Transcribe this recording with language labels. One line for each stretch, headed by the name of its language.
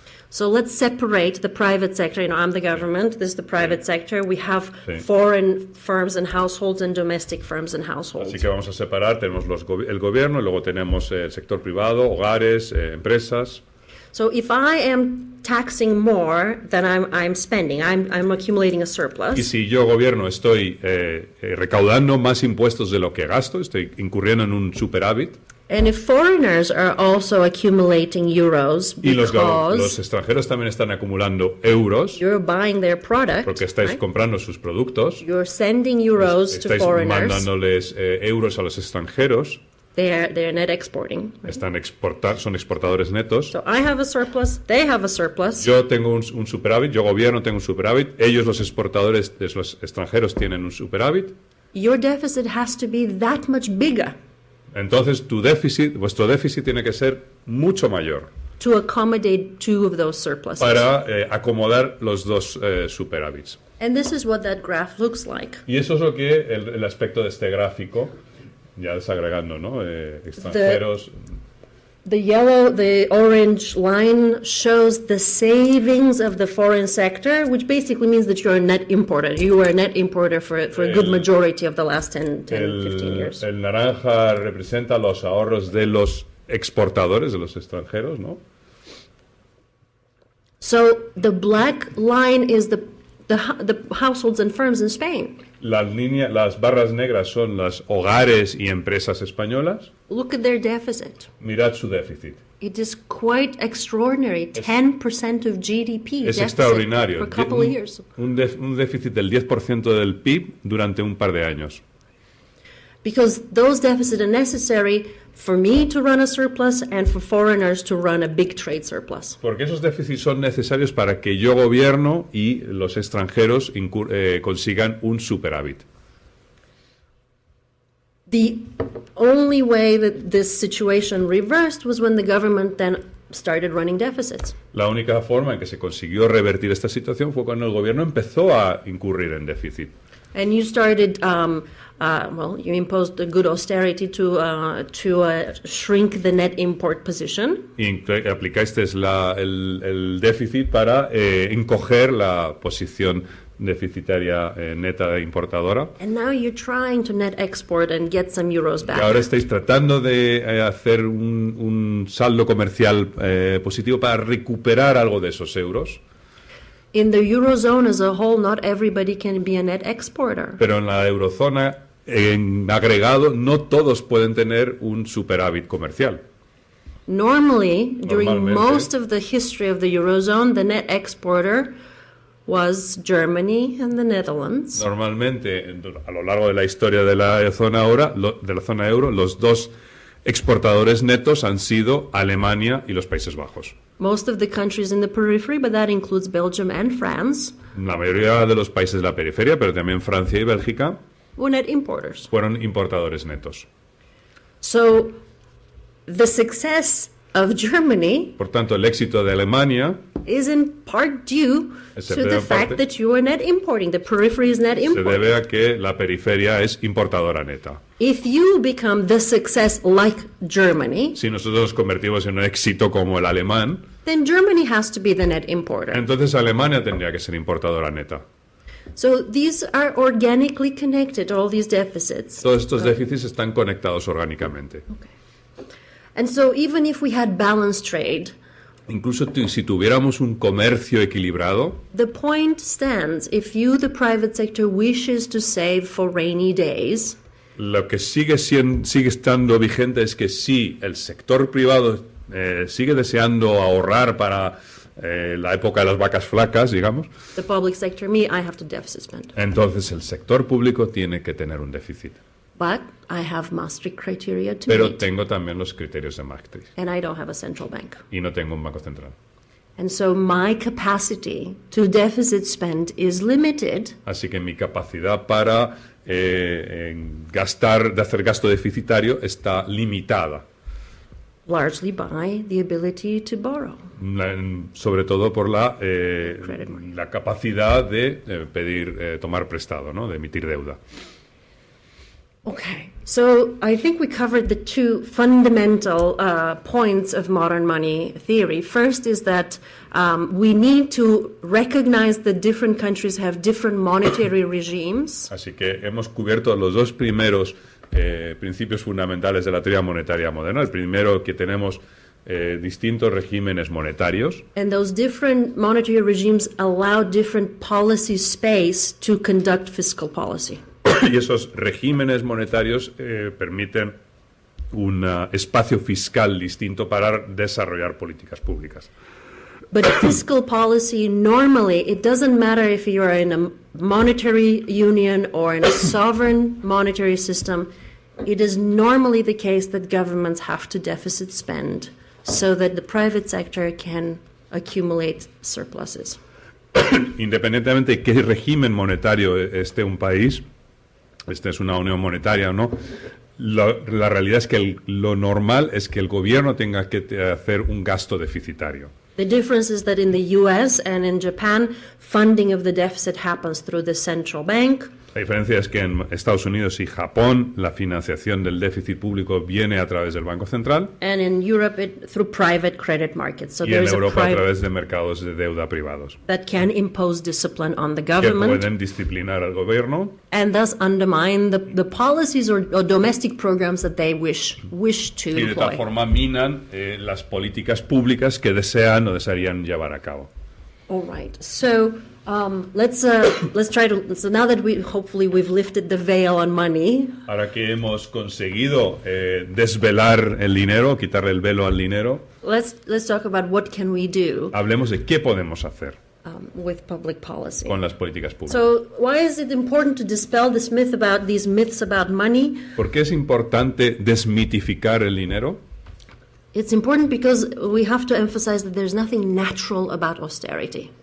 English: So let's separate the private sector. I'm the government, this is the private sector. We have
Spanish: Sí.
English: foreign firms and households and domestic firms and households.
Spanish: Así que vamos a separar, tenemos el gobierno y luego tenemos el sector privado, hogares, empresas.
English: So if I am taxing more than I'm spending, I'm accumulating a surplus.
Spanish: Y si yo, gobierno, estoy recaudando más impuestos de lo que gasto, estoy incurriendo en un superávit.
English: And if foreigners are also accumulating euros
Spanish: Y los
English: because
Spanish: extranjeros también están acumulando euros
English: you're buying their product,
Spanish: porque estáis
English: right?
Spanish: comprando sus productos.
English: You're sending euros to
Spanish: Estáis
English: foreigners.
Spanish: mandándoles euros a los extranjeros.
English: They're net exporting.
Spanish: Son exportadores netos.
English: So I have a surplus, they have a surplus.
Spanish: Yo tengo un superávit, yo gobierno tengo un superávit, ellos los exportadores, los extranjeros tienen un superávit.
English: Your deficit has to be that much bigger
Spanish: Entonces vuestro déficit tiene que ser mucho mayor
English: to accommodate two of those surpluses.
Spanish: para acomodar los dos superávits.
English: And this is what that graph looks like.
Spanish: Y eso es lo que el aspecto de este gráfico, ya desagregando, ¿no? Extranjeros.
English: The orange line shows the savings of the foreign sector, which basically means that you're a net importer. You were a net importer for a good majority of the last 10 15 years.
Spanish: El naranja representa los ahorros de los exportadores, de los extranjeros, ¿no?
English: So the black line is the households and firms in Spain.
Spanish: Las barras negras son los hogares y empresas españolas.
English: Look at their deficit.
Spanish: Mirad su déficit.
English: It is quite extraordinary. 10% of GDP
Spanish: Es
English: deficit
Spanish: extraordinario.
English: for a couple of years.
Spanish: Un déficit del 10% del PIB durante un par de años.
English: Because those deficits are necessary for me to run a surplus and for foreigners to run a big trade surplus.
Spanish: Porque esos déficits son necesarios para que yo, gobierno, y los extranjeros consigan un superávit.
English: The only way that this situation reversed was when the government then started running deficits.
Spanish: La única forma en que se consiguió revertir esta situación fue cuando el gobierno empezó a incurrir en déficit.
English: And you started, you imposed a good austerity to shrink the net import position.
Spanish: Y aplicasteis el déficit para encoger la posición deficitaria neta importadora.
English: And now you're trying to net export and get some euros back.
Spanish: Y ahora estáis tratando de hacer un saldo comercial positivo para recuperar algo de esos euros.
English: In the Eurozone as a whole, not everybody can be a net exporter.
Spanish: Pero en la eurozona, en agregado, no todos pueden tener un superávit comercial.
English: Normally, during
Spanish: Normalmente.
English: most of the history of the Eurozone, the net exporter was Germany and the Netherlands.
Spanish: Normalmente, a lo largo de la historia de la zona euro, los dos exportadores netos han sido Alemania y los Países Bajos.
English: Most of the countries in the periphery, but that includes Belgium and France,
Spanish: La mayoría de los países de la periferia, pero también Francia y Bélgica,
English: were net importers.
Spanish: fueron importadores netos.
English: So the success of Germany
Spanish: Por tanto, el éxito de Alemania
English: is in part due
Spanish: Se
English: to
Spanish: debe
English: the
Spanish: en
English: fact
Spanish: parte-
English: that you are net importing. The periphery is net
Spanish: se
English: importing.
Spanish: debe a que la periferia es importadora neta.
English: If you become the success like Germany,
Spanish: Si nosotros nos convertimos en un éxito como el alemán,
English: then Germany has to be the net importer.
Spanish: entonces Alemania tendría que ser importadora neta.
English: So these are organically connected, all these deficits.
Spanish: Todos estos déficits están conectados orgánicamente.
English: And so even if we had balanced trade,
Spanish: Incluso si tuviéramos un comercio equilibrado,
English: the point stands, if you, the private sector, wishes to save for rainy days,
Spanish: lo que sigue estando vigente es que si el sector privado sigue deseando ahorrar para la época de las vacas flacas, digamos,
English: the public sector, me, I have to deficit spend.
Spanish: entonces el sector público tiene que tener un déficit.
English: But I have Maastricht criteria to
Spanish: Pero
English: meet,
Spanish: tengo también los criterios de Maastricht
English: and I don't have a central bank.
Spanish: y no tengo un banco central.
English: And so my capacity to deficit spend is limited
Spanish: Así que mi capacidad para hacer gasto deficitario está limitada,
English: largely by the ability to borrow.
Spanish: sobre todo por la
English: Credit market.
Spanish: capacidad de tomar prestado, ¿no? De emitir deuda.
English: Okay, so I think we covered the two fundamental points of modern money theory. First is that we need to recognize that different countries have different monetary regimes.
Spanish: Así que hemos cubierto los dos primeros principios fundamentales de la teoría monetaria moderna. El primero, que tenemos distintos regímenes monetarios,
English: And those different monetary regimes allow different policy space to conduct fiscal policy.
Spanish: y esos regímenes monetarios permiten un espacio fiscal distinto para desarrollar políticas públicas.
English: But fiscal policy, normally, it doesn't matter if you're in a monetary union or in a sovereign monetary system, it is normally the case that governments have to deficit spend so that the private sector can accumulate surpluses.
Spanish: Independientemente de qué régimen monetario esté un país, esta es una unión monetaria o no, la realidad es que lo normal es que el gobierno tenga que hacer un gasto deficitario.
English: The difference is that in the US and in Japan, funding of the deficit happens through the central bank.
Spanish: La diferencia es que en Estados Unidos y Japón la financiación del déficit público viene a través del Banco Central
English: And in Europe, through private credit markets. So
Spanish: y en
English: there's a
Spanish: Europa a
English: private
Spanish: través de mercados de deuda privados
English: that can impose discipline on the
Spanish: que
English: government
Spanish: pueden disciplinar al gobierno
English: and thus undermine the policies or domestic programs that they wish to
Spanish: y de tal
English: employ.
Spanish: forma minan las políticas públicas que desean o desearían llevar a cabo.
English: All right. So let's try to. So now that hopefully we've lifted the veil on money,
Spanish: Ahora que hemos conseguido desvelar el dinero, quitarle el velo al dinero,
English: let's talk about what can we do
Spanish: hablemos de qué podemos hacer
English: with public policy.
Spanish: con las políticas públicas.
English: So why is it important to dispel these myths about money?
Spanish: ¿Por qué es importante desmitificar el dinero?
English: It's important because we have to emphasize that there's nothing natural about austerity.